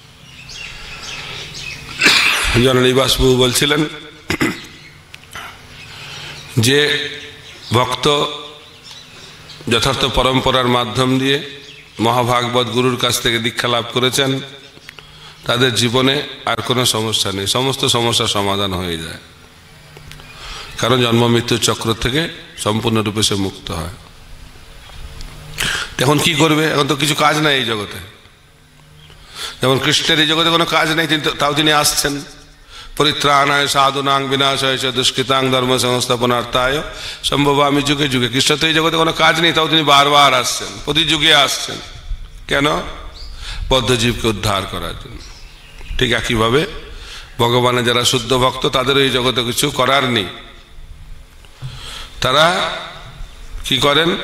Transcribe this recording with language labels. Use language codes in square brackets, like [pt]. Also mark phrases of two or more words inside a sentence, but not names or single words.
[bn] জননিবাসবাবু বলছিলেন যে ভক্ত যথার্থ পরম্পরার মাধ্যম দিয়ে মহাভাগবত গুরুর কাছ থেকে দীক্ষা লাভ করেছেন, তাদের জীবনে আর কোনো সমস্যা নেই, সমস্ত সমস্যার সমাধান হয়ে যায়, কারণ জন্ম মৃত্যুর চক্র থেকে সম্পূর্ণরূপে সে মুক্ত হয়। এখন কি করবে? এখন তো কিছু কাজ নাই এই জগতে। যেমন কৃষ্ণের এই জগতে কোনো কাজ নেই, তাও তিনি আসছেন। [sa] পরিত্রাণায় সাধুনাং বিনাশায় চ দুষ্কৃতাং ধর্ম সংস্থাপনার্থায় সম্ভবামি যুগে যুগে। [bn] কৃষ্ণ তো এই জগতে কোনো কাজ নেই, তাও তিনি বারবার আসছেন, প্রতি যুগে আসছেন। কেন? বদ্ধজীবকে উদ্ধার করার জন্য। ঠিক একইভাবে ভগবানের যারা শুদ্ধ ভক্ত, তাদেরও এই জগতে কিছু করার নেই। তারা কি করেন?